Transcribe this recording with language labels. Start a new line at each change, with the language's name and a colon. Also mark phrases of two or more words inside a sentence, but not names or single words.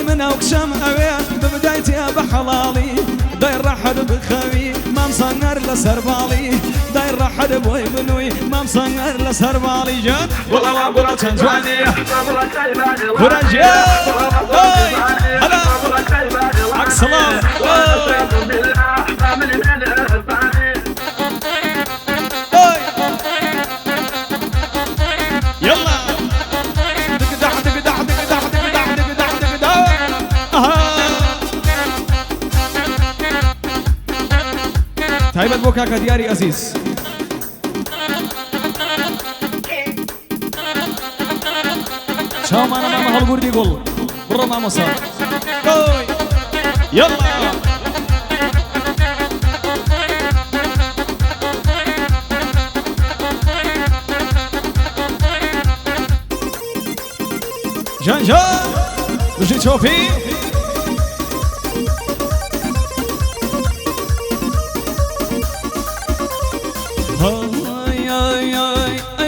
Central Kurdish: من ئەو کشەم ئەوێ بمدایتێ بە حەڵاڵی دای ڕەحەت بخەوی مام سەنگەر لەسەر باڵی دای ڕەحەت بۆی بنووی مام سەنگەر لەسەر باڵی جان وەڵاوا بڕە چەند جوانێ بڕە جێ هەلا ئەکسڵاو
Arabic: يلا دق دق دق دق دق دق دق دق دق
Central Kurdish: تایبەت بۆ کاکە دیاری ئەزیز چاومانە مامە هەڵگوردی گوڵ بڕۆ مامۆسا یەڵا جان جان بژی چۆپی ئەی